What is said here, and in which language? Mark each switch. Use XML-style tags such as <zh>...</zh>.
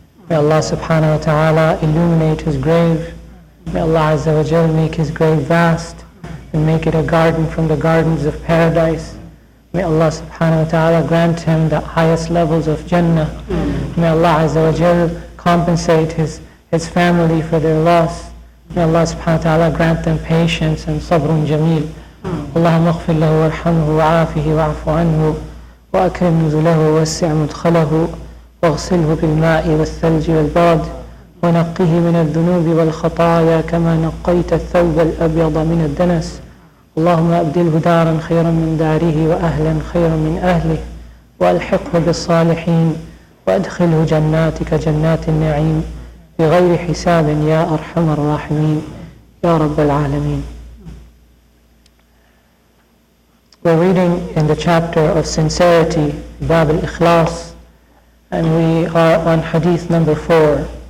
<en>May Allah subhanahu wa ta'ala illuminate his grave. May Allah Azza wa Jalla make his grave vast and make it a garden from the gardens of paradise. May Allah subhanahu wa ta'ala grant him the highest levels of Jannah. May Allah Azza wa Jalla compensate his family for their loss. May Allah subhanahu wa ta'ala grant them patience and</en> <ar>sabrun jameel. Allahumma aghfir lahu warhamhu wa'afihi wa'afu anhu وأكرم نزله ووسع مدخله واغسله بالماء والثلج والبرد ونقه من الذنوب والخطايا كما نقيت الثوب الأبيض من الدنس اللهم أبدله دارا خيرا من داره وأهلا خيرا من أهله وألحقه بالصالحين وأدخله جناتك جنات النعيم بغير حساب يا أرحم الراحمين يا رب العالمين.</ar> <en>We're reading in the chapter of sincerity, Bab al-Ikhlas, and we are on hadith number 4.</en>